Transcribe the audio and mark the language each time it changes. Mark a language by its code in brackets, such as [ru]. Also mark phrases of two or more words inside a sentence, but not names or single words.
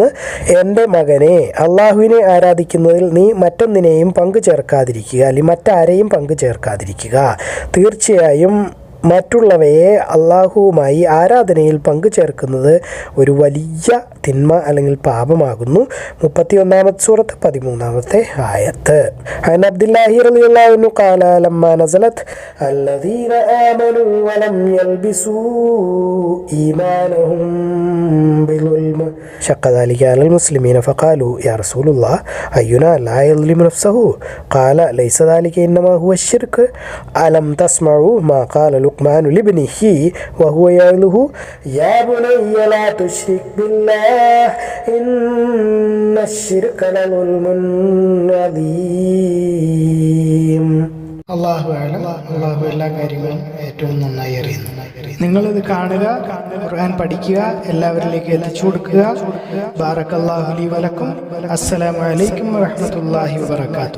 [ml] എൻ്റെ മകനെ, അള്ളാഹുവിനെ ആരാധിക്കുന്നതിൽ നീ മറ്റൊന്നിനെയും പങ്കു ചേർക്കാതിരിക്കുക, അല്ലെങ്കിൽ മറ്റാരെയും പങ്കു ചേർക്കാതിരിക്കുക. തീർച്ചയായും മറ്റുള്ളവയെ അള്ളാഹുവുമായി ആരാധനയിൽ പങ്കു ചേർക്കുന്നത് ഒരു വലിയ തിന്മ അല്ലെങ്കിൽ പാപമാകുന്നു. 31-ാമത്തെ സൂറത്ത് 13-ാമത്തെ ആയത്ത്. [ar] عن عبد الله رضي الله عنه قال لما نزلت الذين آمنوا ولم يلبسوا إيمانهم بظلم شق ذلك على المسلمين فقالوا يا رسول الله أينا لا يظلم نفسه قال ليس ذلك إنما هو الشرك ألم تسمعوا ما قال لقمان لابنه وهو يعظه يا بني لا تشرك بالله إن الشرك لظلم عظيم. [ml] അള്ളാഹു എല്ലാ കാര്യങ്ങളും ഏറ്റവും നന്നായി അറിയുന്നു. നിങ്ങളിത് കാണുക, ഖുർആൻ പഠിക്കുക, എല്ലാവരിലേക്ക് എത്തിച്ചു കൊടുക്കുക. [ar] بارك الله لي ولكم. السلام عليكم ورحمة الله وبركاته.